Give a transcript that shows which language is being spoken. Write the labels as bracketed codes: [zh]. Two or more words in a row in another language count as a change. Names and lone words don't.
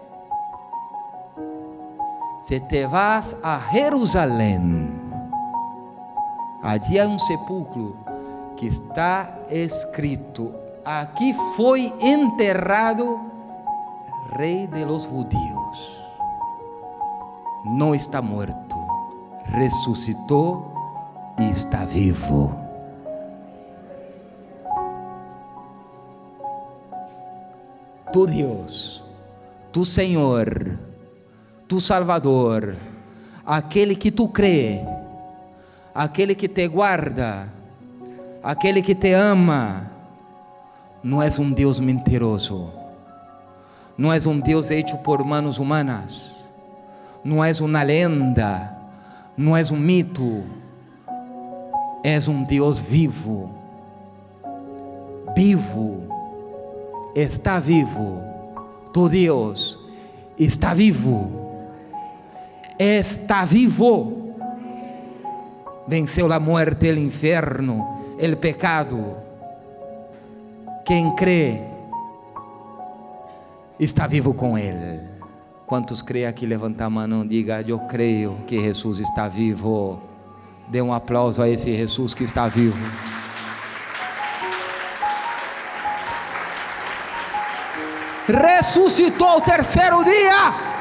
[es] Si te vas a Jerusalén, allí hay un sepulcro que está escrito: aquí fue enterrado rey de los judíos. No está muerto, resucitó y está vivo. [pt] Tu Dios, tu Senhor, tu Salvador, aquele que tu crê, aquele que te guarda, aquele que te ama, não é um Deus mentiroso, não é um Deus [es] hecho por manos humanas, [pt] não é uma lenda, não é um mito, é um Deus vivo, vivo. [es] Está vivo, tu Dios está vivo, venceu la muerte, el infierno, el pecado. [pt] Quem crê está vivo com Él. Quantos creem aqui? Levanta a mão, diga: eu creio que Jesus está vivo. Dê um aplauso a esse Jesus que está vivo. Ressuscitou ao terceiro dia.